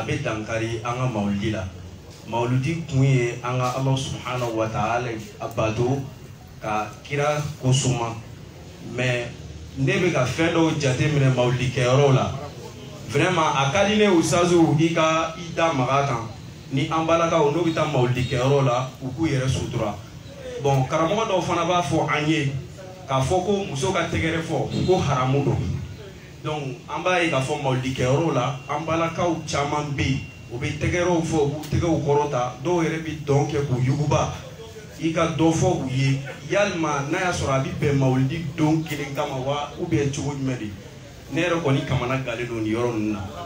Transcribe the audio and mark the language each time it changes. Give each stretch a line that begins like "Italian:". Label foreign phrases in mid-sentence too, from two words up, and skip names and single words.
Bambara: bɛ dankari an ka mawludi la mawludi kun ye an ka
Arabic: الله سبحانه وتعالى
Bambara: a bato ka kira kosuma mais ne bɛ ka fɛn dɔw jateminɛ mawludi kɛyɔrɔw la vraiment a ka di ne usazu i ka i da maga kan ni an balakaw n'o bɛ taa mawludi kɛyɔrɔ la u k'u yɛrɛ sutura bon karamɔgɔ dɔw fana b'a fɔ an ye k'a fɔ ko muso ka tɛgɛrɛ fɔ ko haramu don donc an b'a ye k'a fɔ mawludi kɛyɔrɔ la an balakaw caman bɛ yen u bɛ tɛgɛrɛw fɔ u b'u tɛgɛw kɔrɔta dɔw yɛrɛ bɛ dɔn kɛ k'u yuguba i ka dɔ fɔ u ye yalima n'a y'a sɔrɔ a bɛ bɛn mawludi don kelen kama wa
French: ou bien
Bambara: cogo jumɛn de ne yɛrɛ kɔni kamana galen don nin yɔrɔ ninnu na.